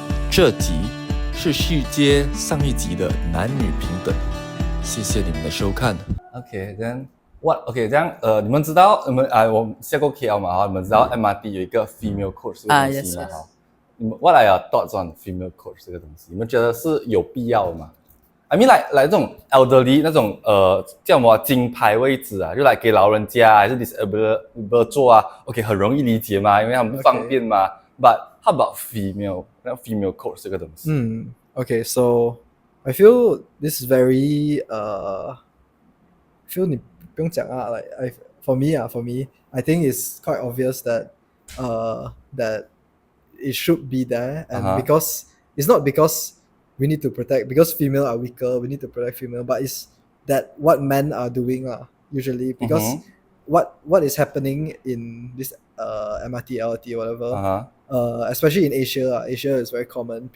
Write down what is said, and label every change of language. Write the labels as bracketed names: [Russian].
[Chinese] 这集是续接上一集的男女平等，谢谢你们的收看。 OK， 这样 OK， 这样你们知道我们下过 KL 嘛？你们知道 MRT 有一个 female coach 这个东西吗？你们 [English] What are your thoughts on female coach [Chinese] 这个东西？你们觉得是有必要的吗？ [English] I mean [Chinese] 来这种 elderly 那种叫什么金牌位置啊，就来给老人家还是 disabled 做啊 ，OK 很容易理解嘛，因为他们不方便嘛。 [English] But how about female coach 这个东西？Okay, so I feel this is very feel [Chinese] 你不用讲啊 [English] like for me I think it's quite obvious that that it should be there and because it's not because we need to protect because female are weaker we need to protect female but it's that what men are doing usually because what is happening in this MRT LRT whatever especially in Asia is very common.